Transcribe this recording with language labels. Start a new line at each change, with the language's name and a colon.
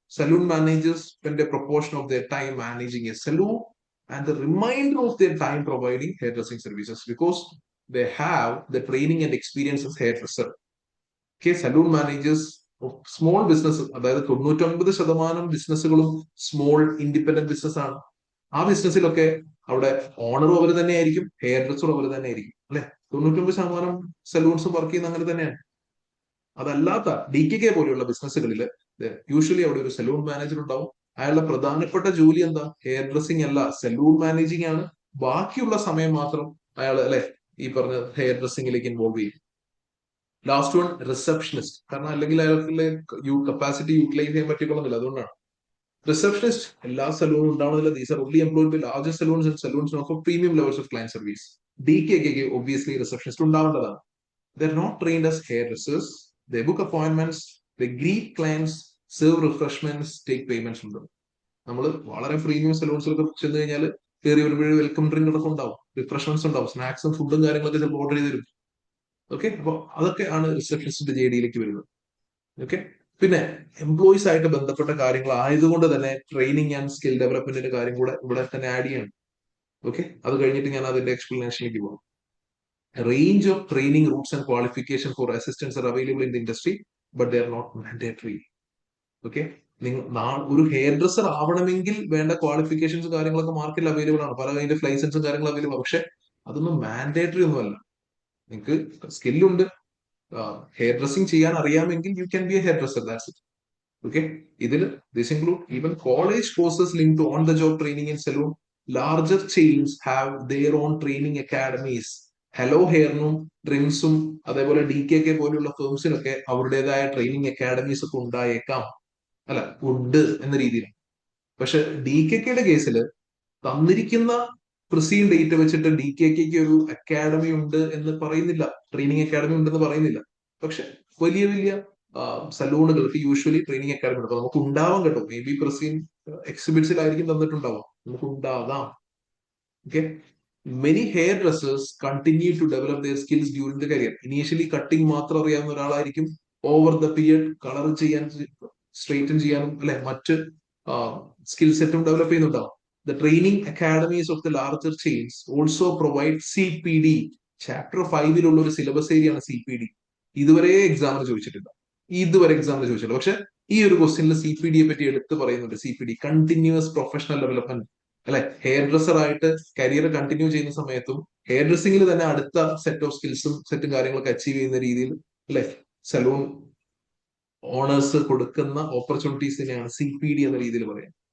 English: Salon managers spend a proportion of their time managing a saloon and the remainder of their time providing hairdressing services because they have the training and experience as hairdresser.
Malayalam: Okay, salon managers small business, അതായത് 99% ബിസിനസ്സുകളും small independent business ആണ്. ആ ബിസിനസ്സിലൊക്കെ അവിടെ ഓണറും അവർ തന്നെ ആയിരിക്കും, hair ഡ്രസ്സറും അവർ തന്നെ ആയിരിക്കും, അല്ലെ? 99% സലൂൺസും work ചെയ്യുന്ന അങ്ങനെ തന്നെയാണ്. അതല്ലാത്ത DKK പോലെയുള്ള ബിസിനസ്സുകളിൽ യൂഷ്വലി അവിടെ ഒരു സലൂൺ മാനേജർ ഉണ്ടാവും. അയാളുടെ പ്രധാനപ്പെട്ട ജോലി എന്താ? ഹെയർ ഡ്രസ്സിംഗ് അല്ല, സലൂൺ മാനേജിങ് ആണ്. ബാക്കിയുള്ള സമയം മാത്രം അയാൾ അല്ലെ ഈ പറഞ്ഞ ഹെയർ ഡ്രസ്സിംഗിലേക്ക് ഇൻവോൾവ് ചെയ്യും. Last one, receptionist. കാരണം അല്ലെങ്കിൽ അയാൾക്ക് കപ്പാസിറ്റി യൂട്ടിലൈസ് ചെയ്യാൻ പറ്റിക്കൊള്ളുന്നില്ല, അതുകൊണ്ടാണ്. റിസപ്ഷനിസ്റ്റ് എല്ലാ സലൂണും ഉണ്ടാവുന്നില്ല.
English: These are only employed by larger salons and salons of premium levels of client service.
Malayalam: DKK obviously receptionist ഉണ്ടാവേണ്ടതാണ്.
English: They are not trained as hairdressers. They book appointments, they greet clients, serve refreshments, take payments from them.
Malayalam: നമ്മൾ വളരെ premium സലൂൺസിലൊക്കെ ചെന്ന് കഴിഞ്ഞാൽ കയറി വരുമ്പോഴേ welcome ഡ്രിങ്കുകളൊക്കെ ഉണ്ടാവും, refreshments ഉണ്ടാവും, സ്നാക്സും ഫുഡും കാര്യങ്ങളൊക്കെ ചിലപ്പോൾ ഓർഡർ ചെയ്ത് തരും. ഓക്കെ, അപ്പൊ അതൊക്കെ ആണ് റിസപ്ഷനിസ്റ്റിന്റെ JDയിലേക്ക് വരുന്നത്. ഓക്കെ, പിന്നെ എംപ്ലോയീസ് ആയിട്ട് ബന്ധപ്പെട്ട കാര്യങ്ങൾ ആയതുകൊണ്ട് തന്നെ ട്രെയിനിങ് ആൻഡ് സ്കിൽ ഡെവലപ്മെന്റിന്റെ കാര്യം കൂടെ ഇവിടെ തന്നെ ആഡ് ചെയ്യണം. ഓക്കെ, അത് കഴിഞ്ഞിട്ട് ഞാൻ അതിന്റെ എക്സ്പ്ലനേഷനിലേക്ക് പോകും.
English: Range of training routes and qualification for assistants are available in the industry, but they are not mandatory.
Malayalam: Okay, ഒരു ഹെയർ ഡ്രസ്സർ ആവണമെങ്കിൽ വേണ്ട ക്വാളിഫിക്കേഷൻസ് കാര്യങ്ങളൊക്കെ മാർക്കറ്റിൽ അവൈലബിൾ ആണ്, പല അതിന്റെ ലൈസൻസും കാര്യങ്ങളും അവൈലബിൾ ആണ്. പക്ഷെ അതൊന്നും മാൻഡേറ്ററി ഒന്നുമല്ല. നിങ്ങൾക്ക് സ്കില്ലുണ്ട്, ഹെയർ ഡ്രസ്സിംഗ് ചെയ്യാൻ അറിയാമെങ്കിൽ
English: You can be a hairdresser, that's it. Okay, ഇതിൽ this include even college courses link to on the job training in salon. Larger chains have their own training academies.
Malayalam: Hello ഹെയറിനും ഡ്രിംസും അതേപോലെ DKK പോലെയുള്ള ഫേംസിനൊക്കെ അവരുടേതായ training academies ഒക്കെ ഉണ്ടായേക്കാം, അല്ല ഉണ്ട് എന്ന രീതിയിൽ. പക്ഷെ DKKയുടെ കേസിൽ തന്നിരിക്കുന്ന പ്രിസീൻ ഡേറ്റ് വെച്ചിട്ട് DKKക്ക് ഒരു അക്കാഡമി ഉണ്ട് എന്ന് പറയുന്നില്ല, ട്രെയിനിങ് അക്കാഡമി ഉണ്ടെന്ന് പറയുന്നില്ല. പക്ഷെ വലിയ വലിയ സലൂണുകൾക്ക് യൂഷ്വലി ട്രെയിനിങ് അക്കാഡമി ഉണ്ട്. അപ്പൊ നമുക്ക് ഉണ്ടാവാം കേട്ടോ, മേ ബി പ്രിസീൻ എക്സിബിറ്റ്സിലായിരിക്കും തന്നിട്ടുണ്ടാവാം, നമുക്ക് ഉണ്ടാകാം.
English: Okay, many hairdressers continue to develop their skills during the career.
Malayalam: Initially cutting മാത്രം അറിയാവുന്ന ഒരാളായിരിക്കും ഓവർ ദ പീരിയഡ് കളർ ചെയ്യാൻ, സ്ട്രെയിറ്റൻ ചെയ്യാനും അല്ലെ മറ്റ് സ്കിൽ സെറ്റും ഡെവലപ്പ് ചെയ്യുന്നുണ്ടാവും.
English: The training academies of the larger chains also provide CPD.
Malayalam: Chapter 5 ഒരു syllabus ഏരിയയാണ് CPD. ഇതുവരെ എക്സാമിന് ചോദിച്ചിട്ടില്ല. പക്ഷെ ഈ ഒരു ക്വസ്റ്റ്യനിൽ CPD യെ പറ്റി എടുത്ത് പറയുന്നുണ്ട്. CPD കണ്ടിന്യൂസ് പ്രൊഫഷണൽ ഡെവലപ്മെന്റ്, അല്ലെ? ഹെയർ ഡ്രസ്സർ ആയിട്ട് കരിയർ കണ്ടിന്യൂ ചെയ്യുന്ന സമയത്തും ഹെയർ ഡ്രസ്സിംഗിൽ തന്നെ അടുത്ത സെറ്റ് ഓഫ് സ്കിൽസും സെറ്റും കാര്യങ്ങളൊക്കെ അച്ചീവ് ചെയ്യുന്ന രീതിയിൽ അല്ലെ സലൂൺ ഓണേഴ്സ് കൊടുക്കുന്ന ഓപ്പർച്യൂണിറ്റീസിനെയാണ് CPD എന്ന രീതിയിൽ പറയാം.